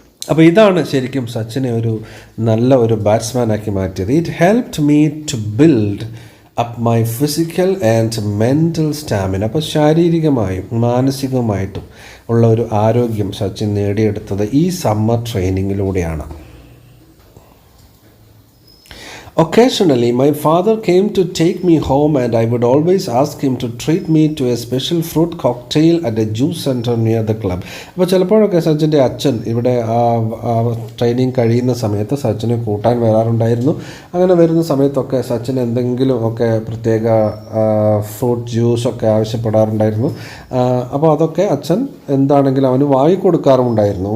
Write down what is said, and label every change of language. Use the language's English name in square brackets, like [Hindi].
[Malayalam] അപ്പോൾ ഇതാണ് ശരിക്കും സച്ചിനെ ഒരു നല്ല ഒരു ബാറ്റ്സ്മാനാക്കി മാറ്റിയത്. [English] It helped me to build up my physical and mental stamina. [Malayalam] അപ്പോൾ ശാരീരികമായും മാനസികമായിട്ടും ഉള്ള ഒരു ആരോഗ്യം സച്ചിൻ നേടിയെടുത്തത് ഈ summer ട്രെയിനിങ്ങിലൂടെയാണ്. [English] Occasionally, my father came to take me home and I would always ask him to treat me to a special fruit cocktail at a juice center near the club. [Malayalam] അപ്പോൾ ചിലപ്പോഴൊക്കെ സച്ചിൻ്റെ അച്ഛൻ ഇവിടെ ട്രെയിനിങ് കഴിയുന്ന സമയത്ത് സച്ചിനെ കൂട്ടാൻ വരാറുണ്ടായിരുന്നു. അങ്ങനെ വരുന്ന സമയത്തൊക്കെ സച്ചിൻ എന്തെങ്കിലും ഒക്കെ പ്രത്യേക ഫ്രൂട്ട് ജ്യൂസൊക്കെ ആവശ്യപ്പെടാറുണ്ടായിരുന്നു. അപ്പോൾ അതൊക്കെ അച്ഛൻ എന്താണെങ്കിലും അവന് വാങ്ങിക്കൊടുക്കാറുമുണ്ടായിരുന്നു.